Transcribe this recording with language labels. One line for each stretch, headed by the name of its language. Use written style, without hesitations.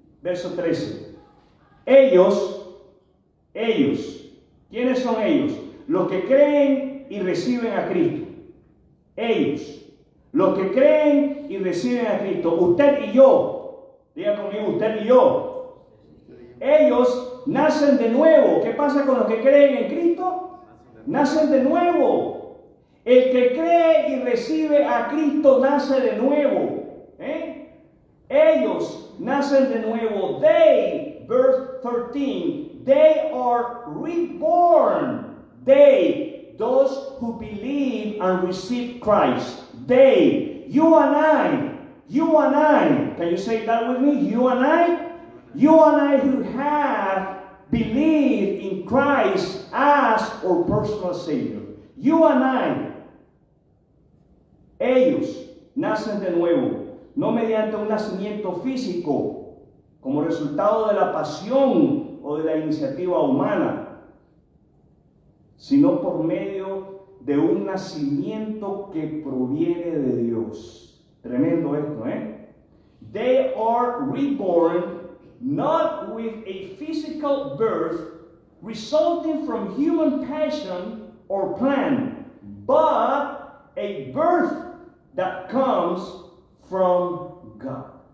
Spanish: Verso 13. Ellos, ¿quiénes son ellos? Los que creen y reciben a Cristo. Ellos, los que creen y reciben a Cristo. Usted y yo, diga conmigo, usted y yo. Ellos nacen de nuevo. ¿Qué pasa con los que creen en Cristo? Nacen de nuevo. El que cree y recibe a Cristo nace de nuevo. Ellos nacen de nuevo.
English: They, verse 13, they are reborn. They, those who believe and receive Christ. They, you and I. Can you say that with me? You and I who have believed in Christ as our personal Savior. You and I.
Spanish: Ellos nacen de nuevo, no mediante un nacimiento físico, como resultado de la pasión o de la iniciativa humana, sino por medio de un nacimiento que proviene de Dios. Tremendo esto, ¿eh?
English: They are reborn not with a physical birth resulting from human passion or plan, but a birth that comes from God.